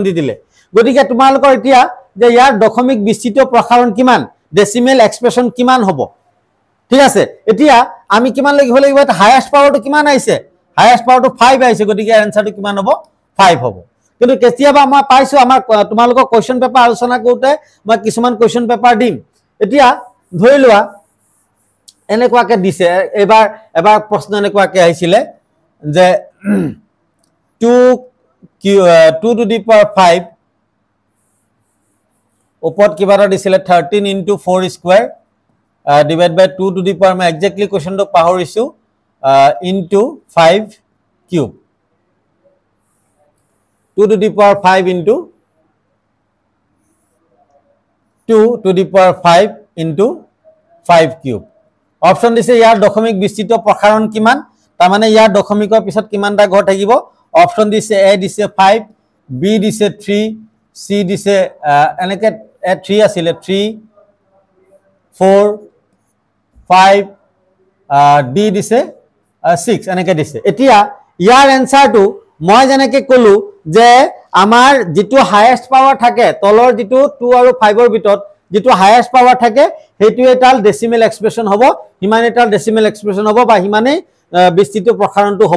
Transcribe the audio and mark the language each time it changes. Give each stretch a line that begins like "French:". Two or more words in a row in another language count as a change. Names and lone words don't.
Assamese: দি দিলে গতিকে তোমালোকৰ এতিয়া যে ইয়াৰ দশমিক বিস্তৃত প্ৰসাৰণ কিমান
English: decimal expression
Assamese: কিমান হ'ব ঠিক আছে এতিয়া আমি কিমান লাগিব এটা
English: highest powerটো
Assamese: কিমান আহিছে
English: highest powerটো
Assamese: 5 আহিছে গতিকে আনসাৰটো কিমান হ'ব 5 হ'ব কিন্তু কেতিয়াবা মই পাইছো আমাৰ তোমালোকৰ
English: question paper
Assamese: আলোচনা কৰোতে মই কিছুমান
English: question paper
Assamese: দিম এতিয়া ধৰি লোৱা এনেকুৱাকে দিছে এবাৰ প্ৰশ্ন এনেকুৱাকে আহিছিলে যে
English: 2 to the power 5
Assamese: ওপৰত কিবা এটা দিছিলে
English: 13 into 4 square divided by 2 to the power মই exactly question
Assamese: টো পাহৰিছো
English: into 5 cube 2 to the power 5 into 2 to the power 5 into 5 cube
Assamese: অপচন দিছে ইয়াৰ দশমিক বিস্তৃত প্ৰসাৰণ কিমান তাৰ মানে ইয়াৰ দশমিকৰ পিছত কিমানটা ঘৰ থাকিব অপচন দিছে a দিছে 5 b দিছে 3 c দিছে এনেকে a 3 আছিল 3 4 5 d দিছে 6 এনেকে দিছে এতিয়া ইয়াৰ আনসাৰটো মই জেনেকে কলো যে আমাৰ যেটো
English: highest power
Assamese: থাকে তলৰ যেটো 2 আৰু 5 ৰ ভিতৰত যেটো
English: highest power
Assamese: থাকে হেতু এটাল
English: decimal expression
Assamese: হ'ব হিমান এটাল
English: decimal expression
Assamese: হ'ব বা হিমানে বিস্তৃত প্ৰসাৰণটো হ'ব